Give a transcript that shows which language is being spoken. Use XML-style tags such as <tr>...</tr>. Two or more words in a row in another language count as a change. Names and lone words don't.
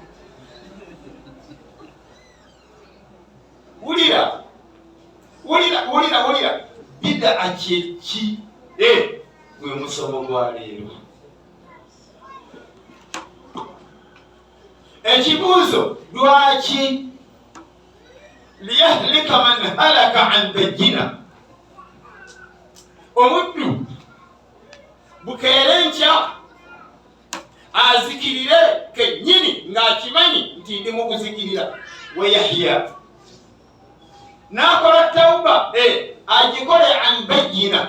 <lg>Wulira bidaa kyeki? Gwe musomo gwa leero. Ekibuuzo lwaki?</lg> <ar>ليهلك من هلك عن بينة.</ar> <lg>Omuddu bukeere nkya azikirire kennyini ng'akimanyi nti ndi mu kuzikirira. We Yahya n'akola tawuba agikole</lg> <ar>عن بينة.</ar>